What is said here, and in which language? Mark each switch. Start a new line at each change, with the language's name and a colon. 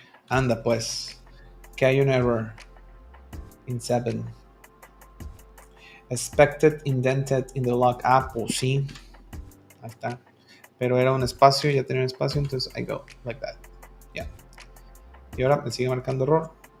Spanish: Anda pues, que hay un error in 7.
English: Expected indented in the log.
Spanish: Pues sí. Ahí está. Pero era un espacio, ya tenía un espacio, entonces
English: I go like that.
Spanish: Yeah. Y ahora me sigue marcando error.